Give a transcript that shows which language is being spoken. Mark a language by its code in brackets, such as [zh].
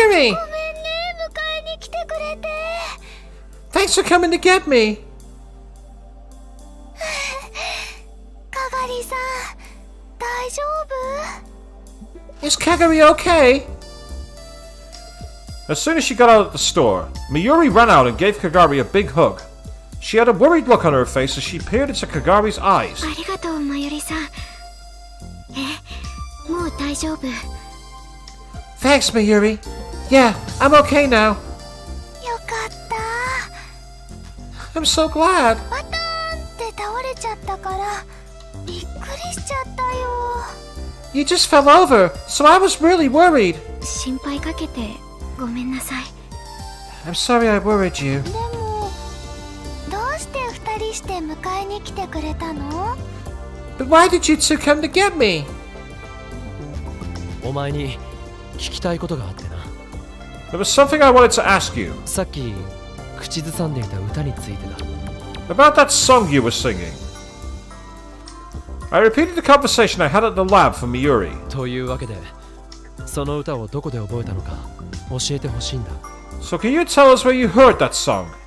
[ja] ごめんね、迎えに来てくれて。 [en] Thanks for coming to get me. [ja] かがりさん、大丈夫？ [en] Is Kagami okay? As soon as she got out of the store, Mayuri ran out and gave Kagami a big hug. She had a worried look on her face as she peered into Kagami's eyes. [ja] ありがとう、まゆりさん。もう大丈夫。よ [en] Thanks, Mayuri. Yeah, I'm okay now. [ja] かった。 [en] I'm so glad. [ja] バターンって倒れちゃったから、びっくりしちゃったよ。 [en] You just fell over, so I was really worried. [ja] 心配かけてごめんなさい。 [en] I'm sorry I worried you. [ja] でも、どうして二人して迎えに来てくれたの？ [en] But why did you two come to get me? [ja] お前に聞きたいことがあってな。 [en] There was something I wanted to ask you. [ja] さっき口ずさんでいた歌についてだ。 [en] About that song you were singing. I repeated the conversation I had at the lab for Mayuri. [ja] というわけで、その歌をどこで覚えたのか教えてほしいんだ。 [en] So can you tell us where you heard that song?